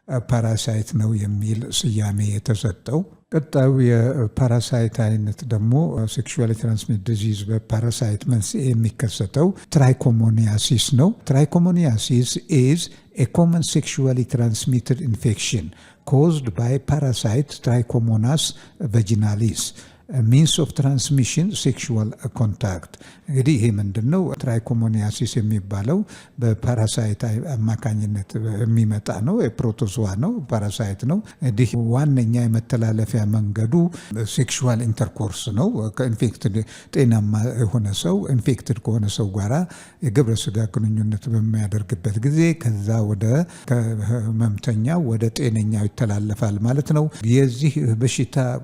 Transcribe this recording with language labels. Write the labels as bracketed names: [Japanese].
[Amharic] ፓራሳይት ነው የሚል ስያሜ የተሰጠው። ቀጣዩ የፓራሳይት አይነት ደግሞ ሴክሹዋሊ ትራንስሚት ዲዚዝ በፓራሳይት መንስኤ የሚከሰተው ትራይኮሞኒያሲስ ነው። ትራይኮሞኒያሲስ ኢዝ [English] a common sexually transmitted infection caused by parasite Trichomonas vaginalis. means of transmission sexual contact. [Amharic] እንግዲህ ይሄ ምንድነው? ትራይኮሞኒያሲስ የሚባለው በፓራሳይት አማካኝነት የሚመጣ ነው። የፕሮቶዞዋ ነው፣ ፓራሳይት ነው። እንግዲህ ዋነኛ የመተላለፊያ መንገዱ ሴክሹዋል ኢንተርኮርስ ነው። ከኢንፌክትድ ጤናማ የሆነ ሰው ኢንፌክትድ ከሆነ ሰው ጋራ የግብረ ስጋ ግንኙነት በሚያደርግበት ጊዜ ከዛ ወደ ከህመምተኛው ወደ ጤነኛው ይተላለፋል ማለት ነው። የዚህ በሽታ